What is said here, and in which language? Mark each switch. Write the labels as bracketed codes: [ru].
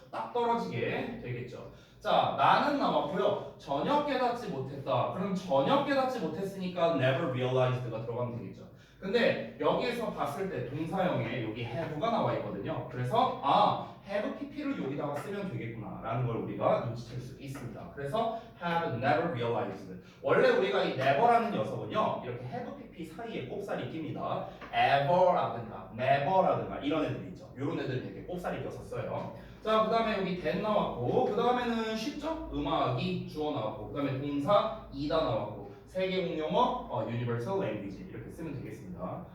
[ko] 딱 떨어지게 되겠죠. 자, 나는 나왔고요. 전혀 깨닫지 못했다. 그럼 전혀 깨닫지 못했으니까 [en] never realized [ko] 가 들어가면 되겠죠. 근데 여기에서 봤을 때 동사형에 여기 have가 나와 있거든요. 그래서 have pp를 여기다가 쓰면 되겠구나 라는 걸 우리가 눈치챌 수 있습니다. 그래서 [en] have never realized. [ko] 원래 우리가 이 never라는 녀석은요 이렇게 have pp 사이에 꼽살이 낍니다. ever라든가 never라든가 이런 애들이 있죠. 이런 애들은 이렇게 꼽살이 껴서 써요. 자, 그 다음에 여기 that 나왔고 그 다음에는 쉽죠? 음악이 주어 나왔고 그 다음에 동사 이다 나왔고 세계 공용어 [en] universal language [ko] 이렇게 쓰면 되겠습니다.